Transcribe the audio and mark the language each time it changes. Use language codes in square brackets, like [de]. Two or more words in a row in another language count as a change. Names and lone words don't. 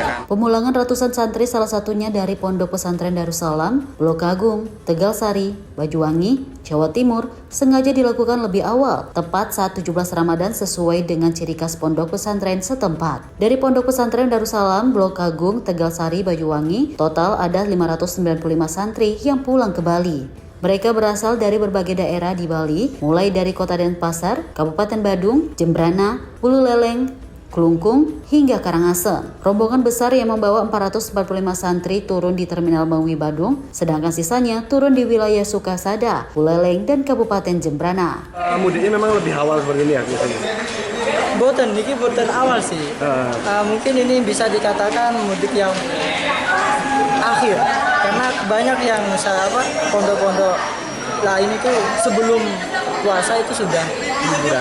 [id] Pemulangan ratusan santri salah satunya dari Pondok Pesantren Darussalam, Blok Agung, Tegalsari, Banyuwangi, Jawa Timur sengaja dilakukan lebih awal, tepat saat 17 Ramadan sesuai dengan ciri khas Pondok Pesantren setempat. Dari Pondok Pesantren Darussalam, Blok Agung, Tegalsari, Banyuwangi, total ada 595 santri yang pulang ke Bali. Mereka berasal dari berbagai daerah di Bali, mulai dari Kota Denpasar, Kabupaten Badung, Jembrana, Buleleng, Klungkung, hingga Karangasem. Rombongan besar yang membawa 445 santri turun di Terminal Mengwi Badung, sedangkan sisanya turun di wilayah Sukasada, Buleleng, dan Kabupaten Jembrana. Mudiknya memang lebih awal seperti ini ya biasanya? Boten awal sih. Mungkin ini bisa dikatakan mudik yang akhir, karena banyak yang pondok-pondok lain itu sebelum puasa itu sudah liburan.